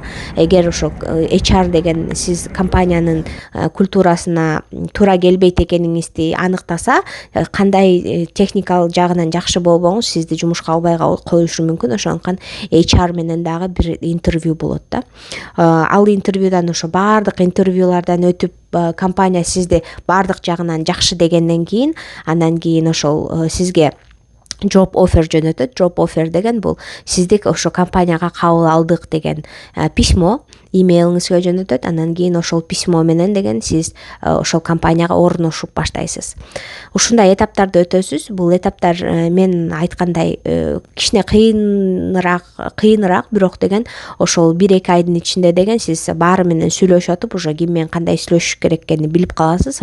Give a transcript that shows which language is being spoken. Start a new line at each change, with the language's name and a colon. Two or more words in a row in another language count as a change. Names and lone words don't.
Kyrgyz: Эгер ошо HR деген сиз компаниянын культурасына туура келбейт экениңизди аныктаса, кандай техникал жагынан жакшы болбоңуз сизди жумушка албай коюшу мүмкүн. Ошондуктан HR менен дагы бир интервью болот да. Ал интервьюдан ошо баардык интервьюлардан өтүп компания сизди баардык жагынан жакшы дегенден кийин, андан кийин ошол сизге
English: job offer
Kyrgyz: жөнөтөт.
English: Job offer
Kyrgyz: деген бул сизди ошо компанияга кабыл алдык деген письмо. имейлиңизге жөнөтөт. Анан кийин ошол письмо менен деген сиз ошол компанияга орношуп баштайсыз. Ушундай этаптарды өтөсүз. Бул этаптар мен айткандай кичине кыйыныраак, бирок деген ошол 1-2 айдын ичинде деген сиз баары менен сүйлөшүп атып, уже ким менен кандай сүйлөшүш керек экенин билип каласыз.